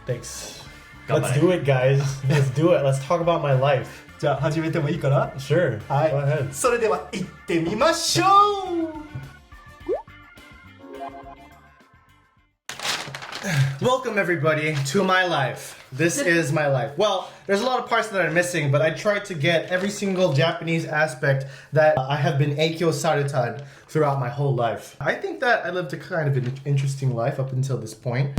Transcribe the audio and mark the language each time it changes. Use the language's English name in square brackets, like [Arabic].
[English] Thanks Let's do it guys Let's do it Let's talk about my life [Japanese] じゃあ始めてもいいかな [English] Sure [Japanese] はい [English] Go ahead [Japanese] それでは行ってみましょう [English] Welcome everybody to my life. This is my life. Well, there's a lot of parts that are missing, but I tried to get every single Japanese aspect that I have been [Japanese] eikyo sarutan [English] throughout my whole life. I think that I lived a kind of an interesting life up until this point.